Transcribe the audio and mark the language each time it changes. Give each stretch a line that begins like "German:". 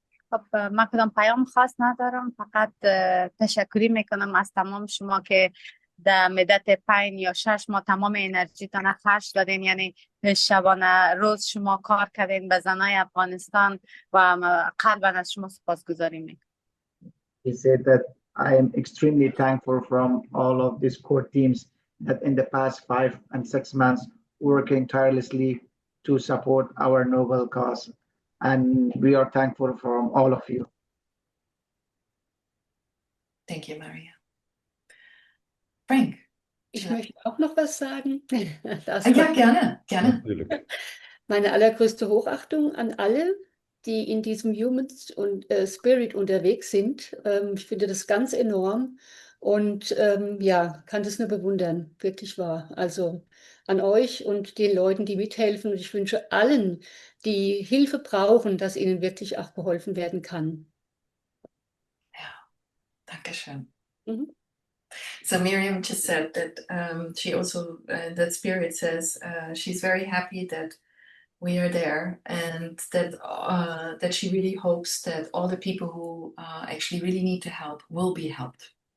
Persian: خب من کدام پیام خاص ندارم، فقط تشکری میکنم از تمام شما که در مدت 5 یا 6 ماه تمام انرژیتان خرج دادین، یعنی شبانه روز شما کار کردین به زنای افغانستان و قلبا از شما سپاسگزاری میکنم.
English: He said that I am extremely thankful from all of these core teams that in the past 5 and 6 months working tirelessly to support our noble cause. And we are thankful from all of you. Thank you, Maria. Frank.
German: Ich möchte auch noch was sagen. Ja, gerne, gerne. Natuurlijk. Meine allergrößte Hochachtung an alle, die in diesem
English: Human Spirit
German: unterwegs sind. Ich finde das ganz enorm und ja, kann das nur bewundern, wirklich wahr. Also an euch und den Leuten, die mithelfen. Und ich wünsche allen, die Hilfe brauchen, dass ihnen wirklich auch geholfen werden kann. Ja, danke schön. Mhm.
English: So Miriam just said that she also, that Spirit says she's very happy that we are there, and that she really hopes that all the people who actually really need to help will be helped.